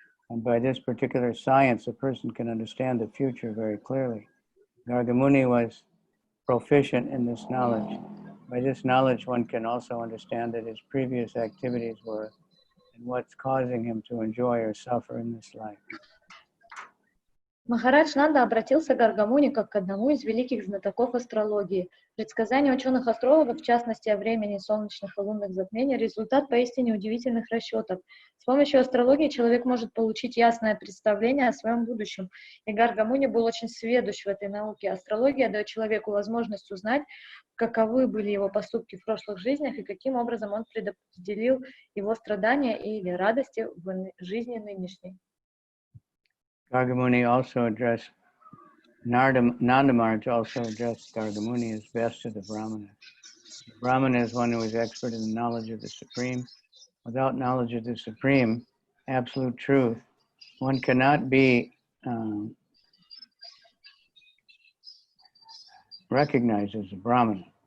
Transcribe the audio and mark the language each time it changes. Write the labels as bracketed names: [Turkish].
[English] And by this particular science, a person can understand the future very clearly. Gargamuni was proficient in this knowledge. By this knowledge, one can also understand that his previous activities were and what's causing him to enjoy or suffer in this life. [Russian] Махарадж Нанда обратился к Гаргамуни как к одному из великих знатоков астрологии. Предсказания ученых-астрологов, в частности о времени солнечных и лунных затмений, результат поистине удивительных расчетов. С помощью астрологии человек может получить ясное представление о своем будущем. И Гаргамуни был очень сведущ в этой науке. Астрология дает человеку возможность узнать, каковы были его поступки в прошлых жизнях и каким образом он предопределил его страдания или радости в жизни нынешней. [English] Gargamuni also addressed, Nanda Maharaj also addressed Gargamuni as best of the Brahmanas. The Brahmana is one who is expert in the knowledge of the Supreme. Without knowledge of the Supreme, absolute truth, one cannot be recognized as a Brahmana.